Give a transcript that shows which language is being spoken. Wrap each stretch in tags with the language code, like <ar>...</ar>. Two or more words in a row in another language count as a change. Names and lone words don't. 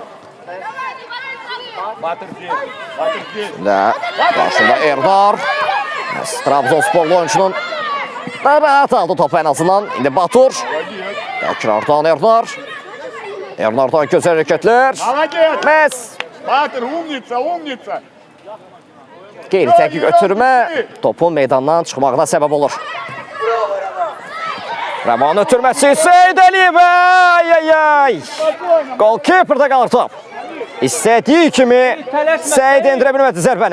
<az>Qarşında Ernar.</az> <tr>Trabzonsporlu oyuncunun rahat aldı topu en azından.</tr> <az>İndi Batur. Tekrardan Ernar. Ernardan gözəl hərəkətlər. Məhz</az> <ru>Батыр, умница, умница.</ru> <az>qeyri-dəqiq ötürmə topun meydandan çıxmağına səbəb olur. Rəman ötürməsi Seyid Əliyevə. Ay. Golkiperdə qalır top. İstədiyi kimi Seyid endirə bilmədi zərbəni.</az>